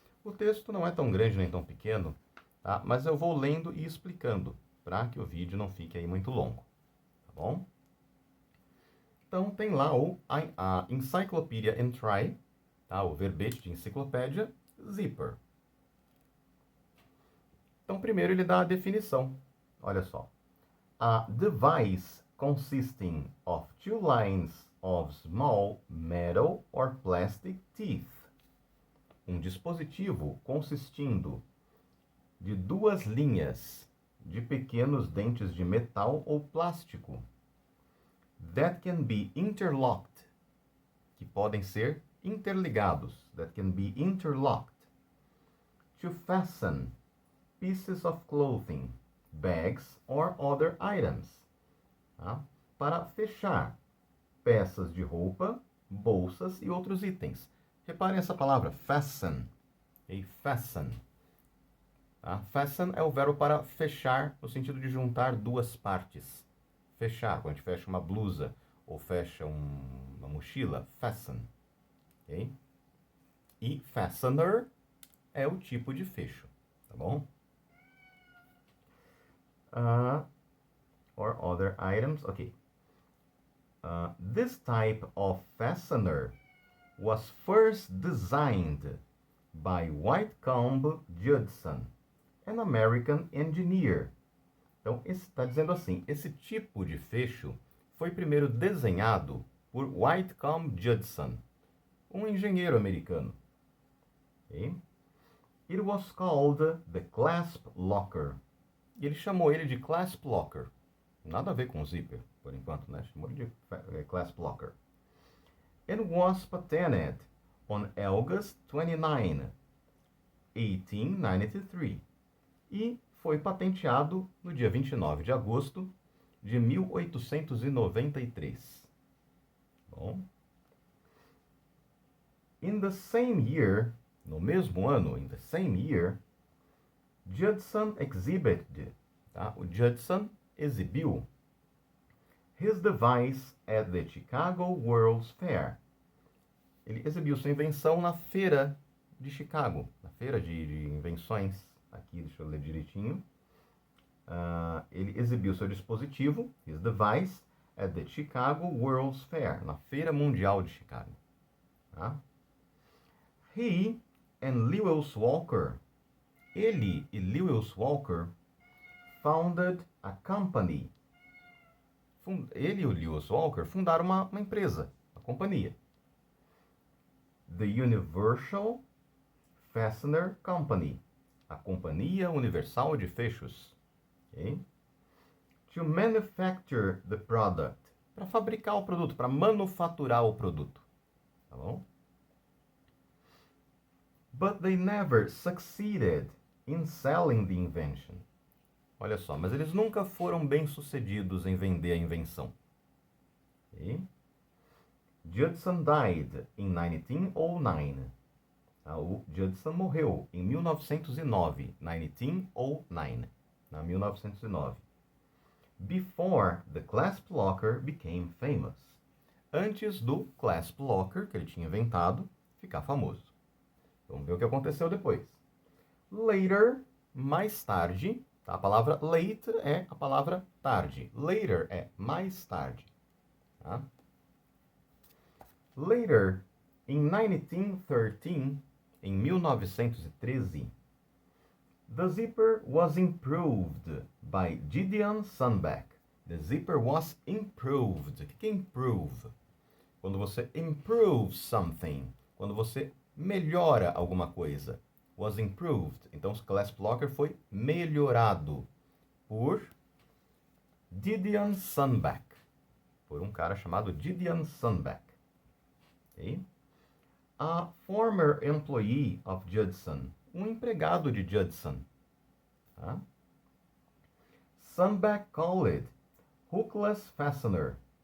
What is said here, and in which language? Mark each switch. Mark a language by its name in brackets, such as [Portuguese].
[Portuguese] O texto não é tão grande nem tão pequeno, tá? Mas eu vou lendo e explicando, para que o vídeo não fique aí muito longo, tá bom? Então tem lá a Encyclopedia Entry, tá? O verbete de enciclopédia, zipper. Então primeiro ele dá a definição, olha só. [English] A device consisting of two lines of small metal or plastic teeth. [Portuguese] Um dispositivo consistindo de duas linhas de pequenos dentes de metal ou plástico. [English] That can be interlocked. [Portuguese] Que podem ser interligados. [English] That can be interlocked. To fasten pieces of clothing, bags or other items. [Portuguese] Tá? Para fechar peças de roupa, bolsas e outros itens. Reparem essa palavra, fasten. Okay? Fasten. Tá? Fasten é o verbo para fechar, no sentido de juntar duas partes. Fechar, quando a gente fecha uma blusa ou fecha uma mochila, fasten. Okay? E fastener é o tipo de fecho, tá bom? [English] Or other items, ok. This type of fastener was first designed by Whitcomb Judson, an American engineer. [Portuguese] Então, está dizendo assim, esse tipo de fecho foi primeiro desenhado por Whitcomb Judson, um engenheiro americano. [English] Okay? It was called the clasp locker. [Portuguese] E ele chamou ele de clasp locker. Nada a ver com zíper, por enquanto, né? Chamou ele de clasp locker. And was patented on August 29, 1893. E foi patenteado no dia 29 de agosto de 1893. Bom. [English] In the same year, [Portuguese] no mesmo ano, [English] in the same year, Judson exhibited, tá? [Portuguese] O Judson exibiu [English] his device at the Chicago World's Fair. [Portuguese] Ele exibiu sua invenção na feira de Chicago, na feira de invenções. Aqui, deixa eu ler direitinho. Ele exibiu seu dispositivo, [English] his device, at the Chicago World's Fair, [Portuguese] na Feira Mundial de Chicago. Tá? [English] He and Lewis Walker, [Portuguese] ele e Lewis Walker, [English] founded a company. [Portuguese] Ele e o Lewis Walker fundaram uma empresa, uma companhia. [English] The Universal Fastener Company, [Portuguese] a Companhia Universal de Fechos. Okay? [English] To manufacture the product, [Portuguese] para fabricar o produto, para manufaturar o produto. Tá bom? [English] But they never succeeded in selling the invention. [Portuguese] Olha só, mas eles nunca foram bem-sucedidos em vender a invenção. [English] Okay? Judson died in 1909. [Portuguese] O Judson morreu em 1909, 1909, na 1909. [English] Before the clasp locker became famous. [Portuguese] Antes do clasp locker, que ele tinha inventado, ficar famoso. Vamos ver o que aconteceu depois. Later, mais tarde, tá? A palavra late é a palavra tarde. Later é mais tarde. Tá? [English] Later, in 1913, [Portuguese] em 1913, [English] the zipper was improved by Gideon Sunback. The zipper was improved. [Portuguese] O que é [English] improve? [Portuguese] Quando você [English] improve something, [Portuguese] quando você melhora alguma coisa. [English] Was improved. [Portuguese] Então, o clasp locker foi melhorado por Gideon Sunback. Por um cara chamado Gideon Sunback. [English] Okay? A former employee of Judson. [Portuguese] Um empregado de Judson. Tá? [English] Sunback called it hookless fastener.